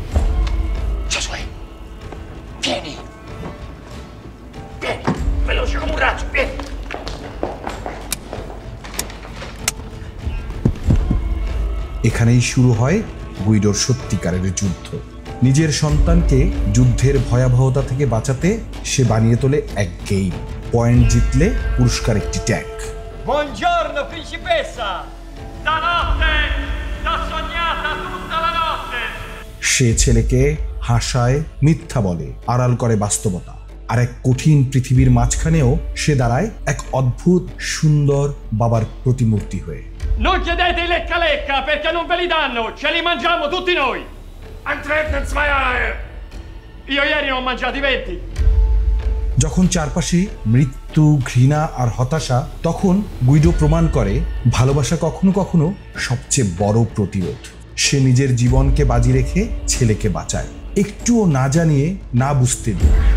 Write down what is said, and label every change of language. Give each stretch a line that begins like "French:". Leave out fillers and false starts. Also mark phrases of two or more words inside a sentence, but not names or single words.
Bangla: এখানেই শুরু হয় গুইডোর সত্যিকারের যুদ্ধ। নিজের সন্তানকে যুদ্ধের ভয়াবহতা থেকে বাঁচাতে সে বানিয়ে তোলে এক গেম। পয়েন্ট জিতলে পুরস্কার একটি ট্যাঙ্ক।
Italian: Buongiorno principessa! Stanotte t'ho sognata tutta la notte!
Bangla: সে ছেলেকে হাসায়, মিথ্যা বলে, আড়াল করে বাস্তবতা। আর এক কঠিন পৃথিবীর মাঝখানেও সে দাঁড়ায় এক অদ্ভুত সুন্দর বাবার প্রতিমূর্তি হয়ে।
Italian: Non chiedete i lecca lecca perché non ve li danno, ce li mangiamo tutti noi!
German: Antreten zwei Eier!
Italian: Io ieri ne ho mangiati 20!
Bangla: যখন চারপাশে মৃত্যু, ঘৃণা আর হতাশা, তখন গুইডো প্রমাণ করে ভালোবাসা কখনো কখনো সবচেয়ে বড় প্রতিরোধ। সে নিজের জীবনকে বাজি রেখে ছেলেকে বাঁচায়, একটুও না জানিয়ে, না বুঝতে দিয়ে।